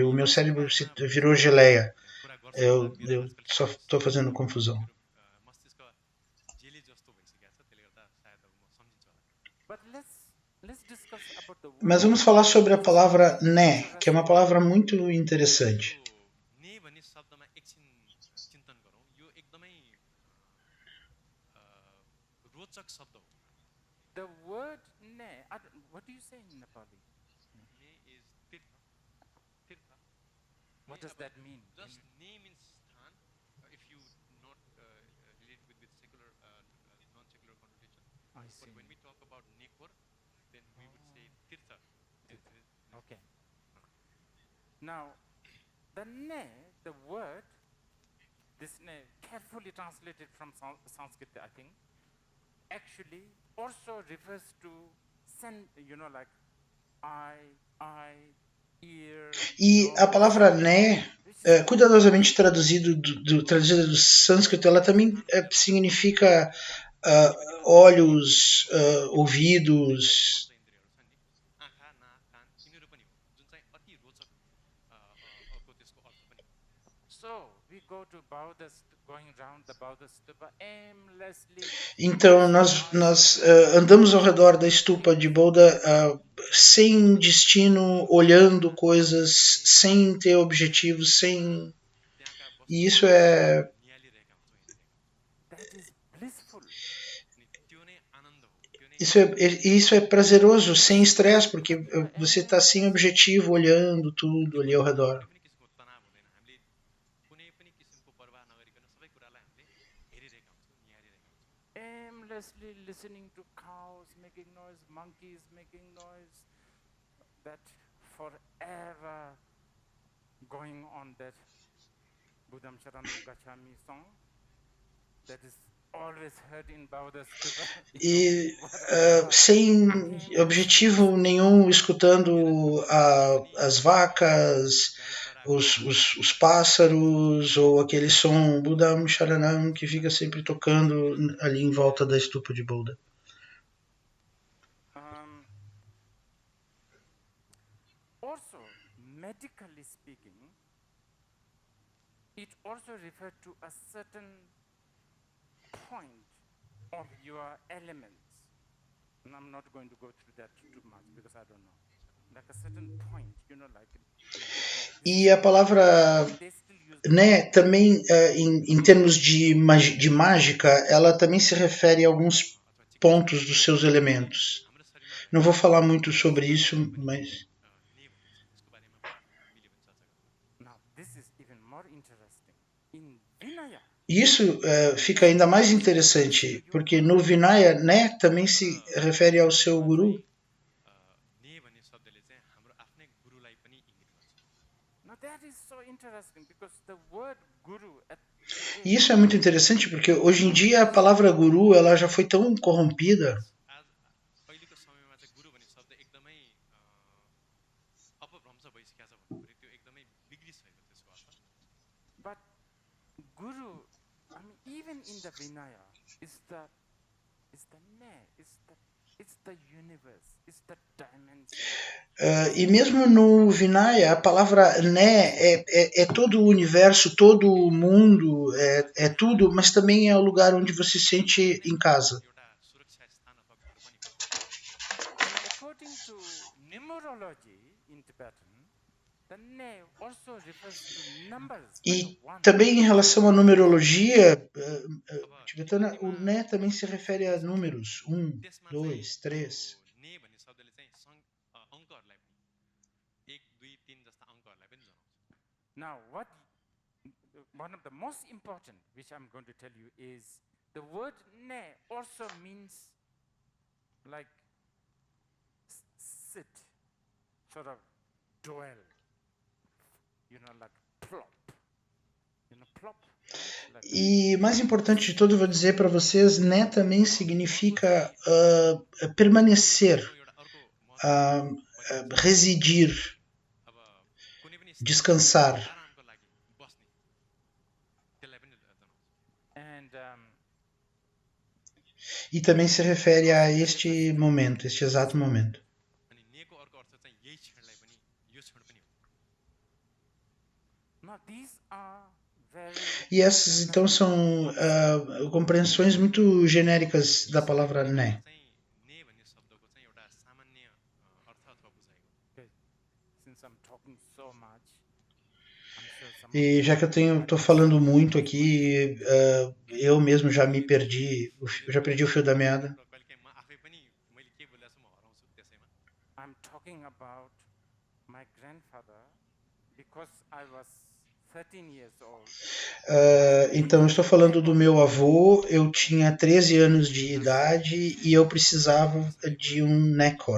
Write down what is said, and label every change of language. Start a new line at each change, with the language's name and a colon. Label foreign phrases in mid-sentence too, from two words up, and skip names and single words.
Portuguese: O meu cérebro virou geleia.
Nepali: कुरा गर्छु
Portuguese: Eu
Nepali: मेरो आजकल
Portuguese: só estou fazendo confusão.
Nepali: मस्तिष्क जेली जस्तो भइसकेको छ त्यसले गर्दा सायद अब म सम्झिन्छु होला
English: But let's discuss about the
Portuguese: Mas vamos falar sobre a palavra né, que é uma palavra muito interessante.
Nepali: यो ने भन्ने शब्दमा एकछिन चिन्तन गरौँ यो एकदमै रोचक शब्द हो
English: The word ne, what do you say in Nepali? ne is tirtha tirtha What does that mean? just ne means sthan if you not relate with secular non secular connotation I But see. when we talk about Nekor, then we would say Tirtha. Okay. Now, the ne, the word, this ne, carefully translated from Sanskrit, I think, actually also refers to like eye, ear.
Portuguese: E a
English: nose,
Portuguese: palavra né,
English: which is
Portuguese: cuidadosamente traduzida do sânscrito, ela também significa olhos, ouvidos.
Nepali: आँखा नाक कान यिनीहरू पनि हो जुन चाहिँ अति रोचक अर्को त्यसको अर्थ पनि हो
English: So we go to Baudhist, going round the Baudhist stupa aimlessly.
Portuguese: Então nós andamos ao redor da estupa de Buda sem destino, olhando coisas, sem ter objetivos, sem.
Nepali: त्यहाँका
Portuguese: E isso é
Nepali: निहालिरहेका हुन्छौँ हेरेर
English: That is blissful.
Nepali: अनि त्यो नै आनन्द हो त्यो नै
Portuguese: isso é prazeroso, sem estresse, porque você está sem objetivo, olhando tudo ali ao redor.
Nepali: कुनै पनि किसिमको तनाव हुँदैन हामीले कुनै पनि किसिमको परवाह नगरिकन सबै कुरालाई हामीले हेरिरहेका हुन्छौँ निहारिरहेका हुन्छौँ
English: Aimlessly listening to cows making noise, monkeys making noise, that forever going on that Buddham Sharanam Gacchami song that is always heard in Baudhist stupa.
Portuguese: E sem objetivo nenhum, escutando as vacas, os pássaros, ou aquele som Buddham Sharanam que fica sempre tocando ali em volta da estupa de Buda.
English: Also, medically speaking, it also refers to a certain point of your elements. And I'm not going to go through that too much because I don't know. Like a certain point, like...
Portuguese: E a palavra
English: They still use
Portuguese: né, também em termos de mágica, ela também se refere a alguns pontos dos seus elementos.
Nepali: हाम्रो शरीरमा
Portuguese: Não vou falar muito sobre isso, mas
Nepali: ने भन्ने छ यसको बारेमा मिल्यो भने चर्चा गरौँ
English: Now, this is even more interesting. In Vinaya,
Portuguese: isso fica ainda mais interessante, porque no Vinaya, né, também se refere ao seu guru.
Nepali: ने भन्ने शब्दले चाहिँ हाम्रो आफ्नै गुरुलाई पनि इङ्गित गर्छ
English: now that is so interesting because the word guru at
Portuguese: E isso é muito interessante, porque hoje em dia a palavra guru ela já foi tão corrompida.
Nepali: आज अहिलेको समयमा चाहिँ गुरु भन्ने शब्द एकदमै अपभ्रंश भइसकेको छ भन्नु पऱ्यो त्यो एकदमै बिग्रिसकेको त्यसको अर्थ
English: but Guru, I mean, even in the Vinaya, is the ne, it's the universe, it's the dimension.
Portuguese: E mesmo no Vinaya, a palavra né é todo o universo, todo o mundo, é tudo, mas também é o lugar onde você se sente em casa.
Nepali: एउटा सुरक्षा स्थान अथवा घर पनि हो
English: And according to numerology in Tibetan, the ne also refers to numbers.
Portuguese: E
English: One.
Portuguese: também em relação à numerologia
Nepali: अब
Portuguese: tibetana, o
Nepali: हिन्दीमा
Portuguese: né também se refere a números.
Nepali: त्यसमा चाहिँ
English: 2, 3.
Nepali: यो ने भन्ने शब्दले चाहिँ अङ्कहरूलाई पनि 1 2 3 जस्ता अङ्कहरूलाई पनि जनाउँछ
English: Now, one of the most important, which I'm going to tell you, is the word ne also means like sit, sort of dwell, like plop, plop. Right? Like
Portuguese: E mais importante de tudo, eu vou dizer para vocês, né também significa permanecer,
Nepali: आफ्नो एउटा अर्को
Portuguese: residir,
Nepali: अब कुनै पनि
Portuguese: descansar.
Nepali: आरामको लागि बस्ने त्यसलाई पनि जनाउँछ
English: and
Portuguese: E também se refere a este momento, este exato momento.
Nepali: अनि नेको अर्को अर्थ चाहिँ यही क्षणलाई पनि यो क्षण पनि हो
English: now these are very
Portuguese: E essas então são compreensões muito genéricas da palavra né.
Nepali: चाहिँ ने भन्ने शब्दको चाहिँ एउटा सामान्य अर्थ अथवा बुझाइ हो
English: okay, since I'm talking so much, I'm sure some
Portuguese: E já que eu estou falando muito aqui, eu mesmo já me perdi, já perdi o fio da meada.
Nepali: र कहिलेकाहीँ म आफै पनि मैले के बोलेको छु म हराउँछु त्यसैमा
English: I'm talking about my grandfather because I was 13 years old.
Portuguese: Então eu estou falando do meu avô, eu tinha 13 anos de idade e eu precisava de um Necor.